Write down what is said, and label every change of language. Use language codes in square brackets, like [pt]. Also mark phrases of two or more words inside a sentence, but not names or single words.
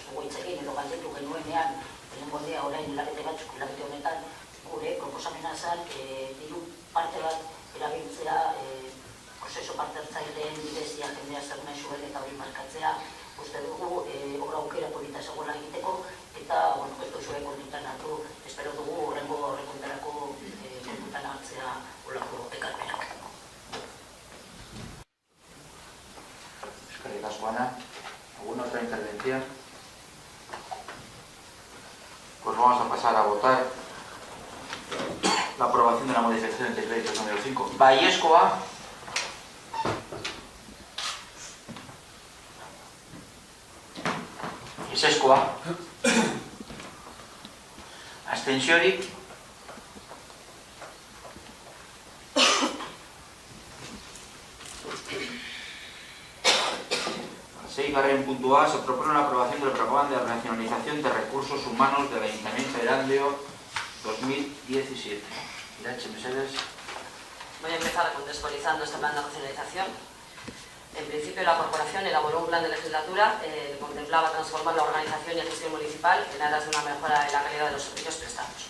[eu] dugu itzegin edo galdetu genuenean, lehenengo aldia orain hilabete batzuk, hilabete honetan, gure proposamena zen, diru parte bat erabiltzea, prozeso parte hartzaileen bidezia jendea zer nahi zuen eta hori markatzea, uste dugu obra aukera polita zegoela egiteko, eta ez duzue kontutan hartu, espero dugu horrengo horrekontarako kontutan hartzea olako ekarpenak. Eskerrik asko, Ana. [es] ¿Alguna otra intervención? Pues vamos a pasar a votar la aprobación de la modificación de créditos número 5. [eu] Baiezkoa. Ezezkoa. Abstentziorik. Seigarren puntua, [es] se propone la aprobación del programa de racionalización de recursos humanos del Ayuntamiento de Erandio 2017. Irache, Mesedes. Voy a empezar contextualizando este plan de racionalización. En principio, la corporación elaboró un plan de legislatura que contemplaba transformar la organización y gestión municipal en aras de una mejora de la calidad de los servicios prestados.